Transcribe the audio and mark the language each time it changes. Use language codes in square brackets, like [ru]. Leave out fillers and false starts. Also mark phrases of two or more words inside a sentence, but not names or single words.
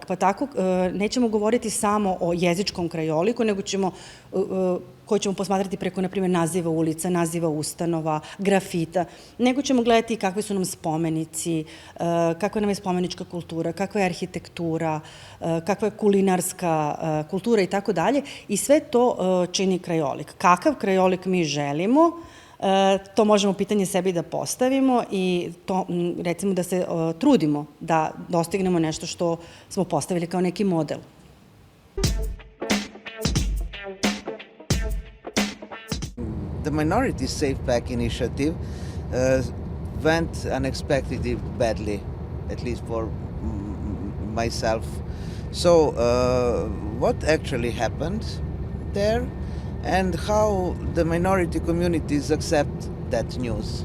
[bs] Pa tako nećemo govoriti samo o jezičkom krajoliku, nego koji ćemo posmatrati preko, na primjer, naziva ulica, naziva ustanova, grafita, nego ćemo gledati kakvi su nam spomenici, kakva nam je spomenička kultura, kakva je arhitektura, kakva je kulinarska kultura i tako dalje. I sve to čini krajolik. Kakav krajolik mi želimo, to možemo pitanje sebi da postavimo i to, recimo, da se trudimo da dostignemo nešto što smo postavili kao neki model. [en] The Minority Safe Pack initiative went unexpectedly badly, at least for myself. So, what actually happened there, and how the minority communities accept that news?